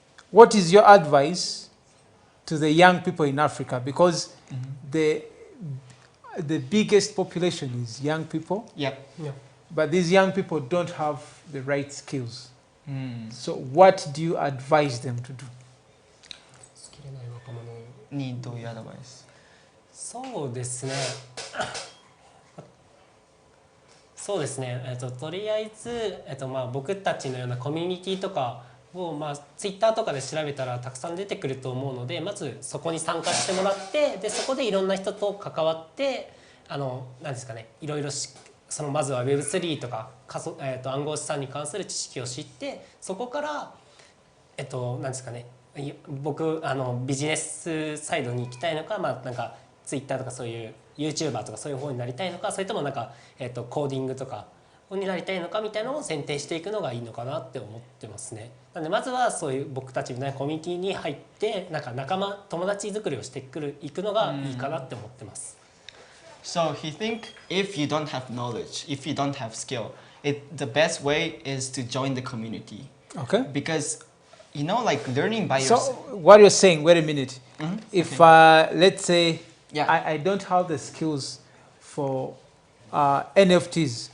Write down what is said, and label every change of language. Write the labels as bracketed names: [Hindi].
[English] What is your advice to the young people in Africa? Because the biggest population is young people, Yep. Yeah. but these young people don't have the right skills. So what do you advise them to do? [Japanese] スキルない若者にどういうアドバイス？そうですね。そうですね。とりあえず、まあ僕たちのようなコミュニティとかをまあツイッターとかで調べたらたくさん出てくると思うので、まずそこに参加してもらって、でそこでいろんな人と関わって、なんですかね、いろいろそのまずは Web3 とか暗号資産に関する知識を知って、そこからなんですかね、僕ビジネスサイドに行きたいのか、まあなんかツイッターとかそういう YouTuber とかそういう方になりたいのか、それともなんか、コーディングとかになりたいのかみたいなのを選定していくのがいいのかなって思ってますね。なのでまずはそういう僕たちみたいなコミュニティに入ってなんか友達作りをしていくのがいいかなって思ってます。 [English] So he think if you don't have knowledge, if you don't have skill, the best way is to join the community. Okay. Because like learning by So yourself. what you're saying, wait a minute. If let's say Yeah. I don't have the skills for NFTs,